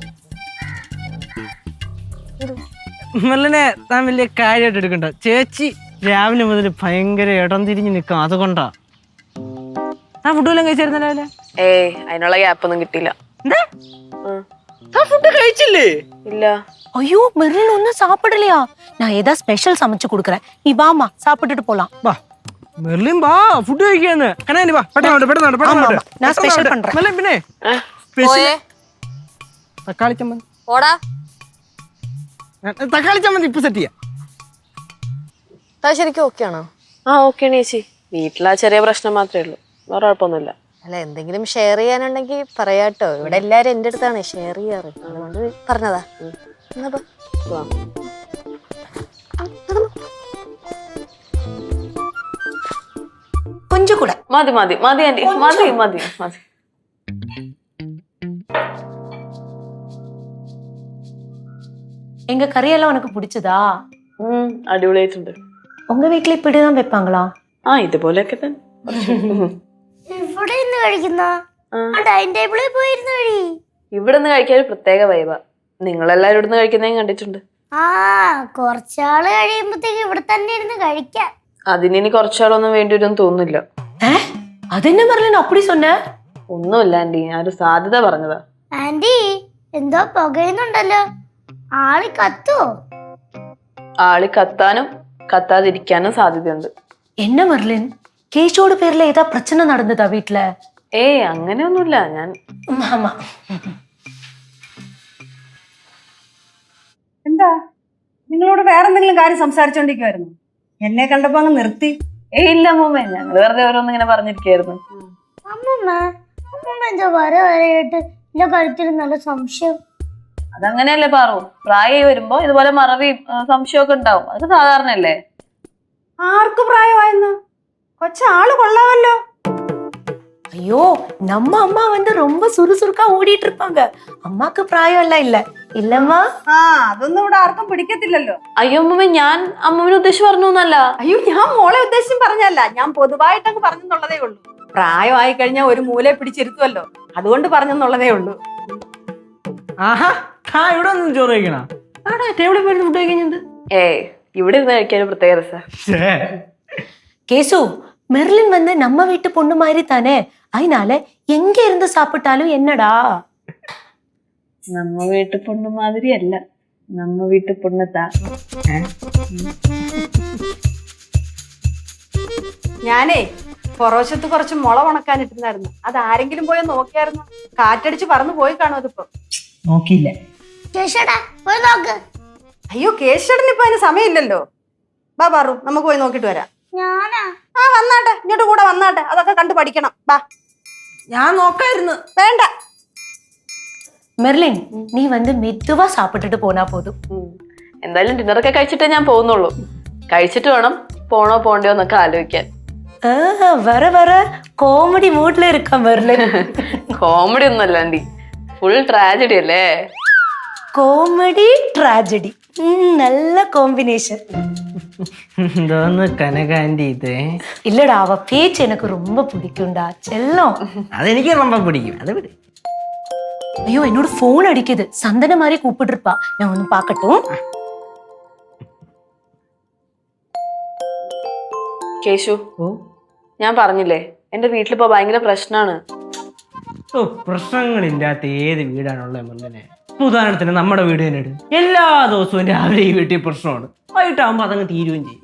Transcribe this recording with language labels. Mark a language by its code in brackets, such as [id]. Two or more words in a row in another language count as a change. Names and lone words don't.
[ml] മെർലിനെ താൻ വലിയ കാര്യമായിട്ട് എടുക്കണ്ട. ചേച്ചി രാവിലെ മുതൽ ഭയങ്കര ഇടം തിരിഞ്ഞ് നിൽക്കാം, അതുകൊണ്ടാ. ആ ഫുഡ് വല്ലതും കഴിച്ചായിരുന്ന രാവിലെ? ഏയ് അതിനുള്ള ഗ്യാപ്പൊന്നും കിട്ടിയില്ല. ഫുഡ് കഴിച്ചില്ലേ? ഇല്ല. [ta] ஐயோ, மெர்லின் ஒன்னும் சாப்பிடலையா? நான் ஏதாவது ஸ்பெஷல் சமைச்சு கொடுக்குறேன், நீ வாமா சாப்பிட்டுட்டு போலாம். [ml] വാ മെർലിൻ, വാ ഫുഡ് കഴിക്കാന്ന്. കനാനി വാ, പെട്ടെന്ന്. [ta] நான் ஸ்பெஷல் பண்றேன். [ml] മെർലിൻ പിന്നെ തക്കാളി ചമ്മന്തി. ഓടാ, തക്കാളി ചമ്മന്തി ഇപ്പൊ സെറ്റ് ചെയ്യാം. ശരിക്കും ഓക്കെ ആണോ? ആ ഓക്കെയാണ് ചേച്ചി. വീട്ടിലാ ചെറിയ പ്രശ്നം മാത്രമേ ഉള്ളൂ, വേറെ കുഴപ്പമൊന്നുമില്ല. അല്ല, എന്തെങ്കിലും ഷെയർ ചെയ്യാനുണ്ടെങ്കിൽ പറയാട്ടോ. ഇവിടെ എല്ലാരും എന്റെ അടുത്താണ് ഷെയർ ചെയ്യാറ്, അതുകൊണ്ട് പറഞ്ഞതാ. [ta] கொஞ்சம் கூட [ml] മതി മതി മതി ആന്റി, മതി മതി മതി. [ta] எங்க கறியெல்லாம் உனக்கு பிடிச்சதா? [ml] അടിപൊളിയായിട്ടുണ്ട്. [ta] உங்க வீட்டுல இப்படிதான் வைப்பாங்களா? [ml] ആ ഇതുപോലെയൊക്കെ തന്നെ. ഇവിടെ നിന്ന് കഴിക്കുന്ന ഡൈനിങ് ടേബിളിൽ പോയിരുന്ന വഴി ഇവിടെ നിന്ന് കഴിക്കാൻ ഒരു പ്രത്യേക വൈബാ. നിങ്ങളെല്ലാരും ഇവിടുന്ന് കഴിക്കുന്നതും കണ്ടിട്ടുണ്ട്. ആ കുറച്ചാള് കഴിയുമ്പോഴത്തേക്ക് ഇവിടെ തന്നെ ഇരുന്ന് കഴിക്കാം. അതിനി കുറച്ചാളൊന്നും വേണ്ടി വരുമെന്ന് തോന്നുന്നില്ല. [ta] அது என்ன மெர்லின் அப்படி சொன்ன? [ml] ഒന്നുമില്ല ആന്റി, ഞാനൊരു സാധ്യത പറഞ്ഞതാ. ആന്റി, എന്തോ പുകയുന്നുണ്ടല്ലോ. ആളി കത്തുവോ? ആളി കത്താനും കത്താതിരിക്കാനും സാധ്യതയുണ്ട്. [ta] என்ன மெர்லின், கேஷோட பேர்ல ஏதா பிரச்சனை நடந்ததா வீட்ல? [ml] ഏയ് അങ്ങനെയൊന്നുമില്ല. ഞാൻ [ta] ஆமா. [ml] എന്താ നിങ്ങളോട് വേറെ എന്തെങ്കിലും കാര്യം സംസാരിച്ചോണ്ടിരിക്കുവായിരുന്നു? എന്നെ കണ്ടപ്പോ അങ്ങ് നിർത്തി. ഏയ് ഇല്ല അമ്മൂമ്മ, ഞങ്ങൾ വെറുതെ ഓരോന്നിങ്ങനെ പറഞ്ഞിരിക്കായിരുന്നു. അമ്മമ്മ എന്തോ വരയായിട്ട് എന്റെ കഴുത്തിൽ നല്ല സംശയം. അതങ്ങനെയല്ലേ പാറു, പ്രായമായി വരുമ്പോ ഇതുപോലെ മറവിയും സംശയമൊക്കെ ഉണ്ടാവും. അത് സാധാരണയല്ലേ. ആർക്ക് പ്രായമായെന്ന്? കൊച്ചാള് കൊള്ളാമല്ലോ. [ta] ஐயோ, நம்ம அம்மா வந்து ரொம்ப சுறுசுறுக்கா ஓடிட்டு இருப்பாங்க. அம்மாக்கு பிராயம் எல்லாம் இல்ல இல்லம்மா? [ml] ആ അതൊന്നും ഇവിടെ ആർക്കും പിടിക്കത്തില്ലല്ലോ. അയ്യോ അമ്മൂമ്മ, ഞാൻ അമ്മൂമ്മനെ ഉദ്ദേശിച്ച് പറഞ്ഞു എന്നല്ല. അയ്യോ, ഞാൻ മോളെ ഉദ്ദേശിച്ചും പറഞ്ഞല്ല, ഞാൻ പൊതുവായിട്ടങ്ങ് പറഞ്ഞെന്നുള്ളതേ ഉള്ളൂ. പ്രായമായി കഴിഞ്ഞാൽ ഒരു മൂലയെ പിടിച്ചിരുത്തുമല്ലോ, അതുകൊണ്ട് പറഞ്ഞെന്നുള്ളതേ ഉള്ളൂ. ആഹാ, ഇവിടെ ഒന്നും ചോറ് കഴിക്കണ? അവിടെ ടേബിളിൽ പോയി ഫുഡ് കഴിക്കുന്നത്. ഏയ് ഇവിടെ ഇരുന്ന് കഴിക്കാൻ ഒരു പ്രത്യേക രസം. [ta] கேசு, மெர்லின் வந்து நம்ம வீட்டு பொண்ணு மாதிரி தானே, அதனால எங்க இருந்து சாப்பிட்டாலும் என்னடா? நம்ம வீட்டு பொண்ணு மாதிரி அல்ல, நம்ம வீட்டு பொண்ணத்தா. [ml] ഞാനേ പുറവശത്ത് കുറച്ച് മുള ഉണക്കാനിട്ടുണ്ടായിരുന്നു. അത് ആരെങ്കിലും പോയി നോക്കിയായിരുന്നു? കാറ്റടിച്ച് പറന്നു പോയി കാണും അതിപ്പോ. നോക്കിയില്ല. ചേട്ടാ പോയി നോക്ക്. അയ്യോ, കേശടന് ഇപ്പൊ അതിന് സമയമില്ലല്ലോ. ബാ പാറു, നമുക്ക് പോയി നോക്കിട്ട് വരാം. ഞാനാ? ആ വന്നാട്ടെ, ഇങ്ങോട്ട് കൂടെ വന്നാട്ടെ, അതൊക്കെ കണ്ടു പഠിക്കണം. ബാ. ഞാൻ നോക്കായിരുന്നു. വേണ്ട. [ta] மெர்லின், நீ வந்து மெதுவா சாப்பிட்டுட்டு போனா போதும். [ml] എന്തായാലും ഡിന്നറൊക്കെ കഴിച്ചിട്ടേ ഞാൻ പോകുന്നുള്ളൂ. കഴിച്ചിട്ട് വേണം പോണോ പോണ്ടയോ എന്നൊക്കെ ആലോചിക്കാൻ. [ta] வர வர காமெடி மூட்ல இருக்கா மெர்லின். [ml] കോമഡി ഒന്നും അല്ലാണ്ടി, ഫുൾ ട്രാജഡി അല്ലേ. [ta] காமெடி ട്രാജഡി, நல்ல காம்பினேஷன். [ml] എന്തോന്ന് കനകാന്റി ഇത്? [ta] இல்லடா, அவ பேச்சு எனக்கு ரொம்ப பிடிக்கும்டா செல்லம். [ml] അതെനിക്ക് ரொம்ப പിടിക്കും. അത് വിട്. [ta] ஐயோ, என்னோட போன் அடிக்குது. சந்தன மாதிரி கூப்பிட்டு இருப்பா, நான் ஒன்னு பாக்கட்டும். [ml] കേശു, ഓ ഞാൻ പറഞ്ഞില്ലേ എന്റെ വീട്ടിലിപ്പോ ഭയങ്കര പ്രശ്നമാണ്. ഓ, പ്രശ്നങ്ങളില്ലാത്ത ഏത് വീടാണുള്ളത് മെർലിനെ? ഉദാഹരണത്തിന് നമ്മുടെ വീട് തന്നെ എടു. എല്ലാ ദിവസവും രാവിലെ ഈ വീട്ടിൽ പ്രശ്നമാണ്, വൈകിട്ടാകുമ്പോ അതങ്ങ് തീരുകയും ചെയ്യും.